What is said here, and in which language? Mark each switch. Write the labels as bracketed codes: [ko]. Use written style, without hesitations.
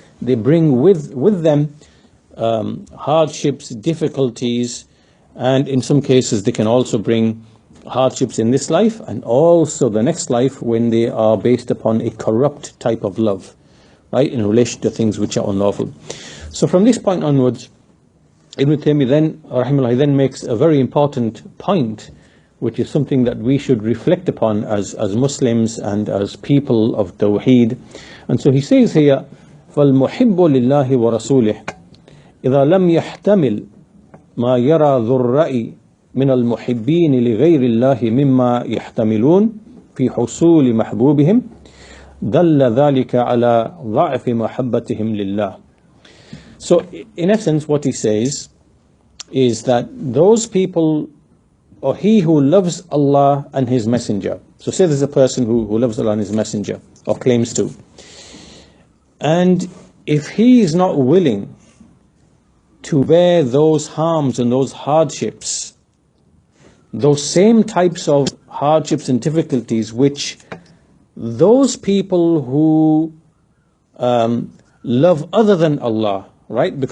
[en] They bring with them hardships, difficulties, and in some cases they can also bring hardships in this life and also the next life when they are based upon a corrupt type of love, right, in relation to things which are unlawful. So from this point onwards, Ibn Taymiyyah then makes a very important point, which is something that we should reflect upon as Muslims and as people of Tawheed. And so he says here, [ar] فَالْمُحِبُّ لِلَّهِ وَرَسُولِهِ إِذَا لَمْ يَحْتَمِلْ مَا يَرَى ذُو الرَّأْيِ من المحبين لغير الله مما يحتملون في حصول محبوبهم دل ذلك على ضعف محبتهم لله. [en] So in essence what he says is that those people, or he who loves Allah and his messenger, so say there's a person who loves Allah and his messenger, or claims to, and if he is not willing to bear those harms and those hardships, those same types of hardships and difficulties which those people who love other than Allah, right?